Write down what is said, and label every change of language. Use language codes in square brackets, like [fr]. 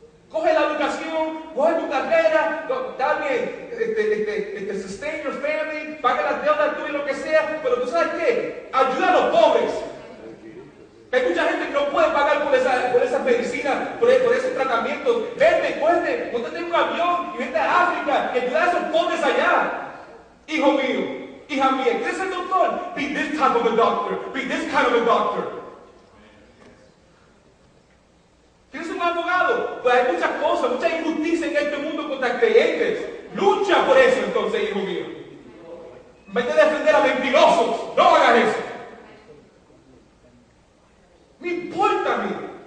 [es] Coge la educación, coge tu carrera, dale, [en] sustain your family, [es] paga las deudas tuyas, lo que sea, pero tú sabes qué, ayuda a los pobres. Hay mucha gente que no puede pagar por esa medicina, por ese tratamiento. Vete, montate en un avión y vete a África y ayuda a esos pobres allá. Hijo mío, hija mía, ¿quieres ser doctor? [en] Be this type of a doctor. Be this kind of a doctor. [es] ¿Quieres ser un abogado? Pues hay muchas cosas, mucha injusticia en este mundo contra creyentes. Lucha por eso entonces, hijo mío. Vete a defender a mentirosos. No hagas eso. No importa a mí.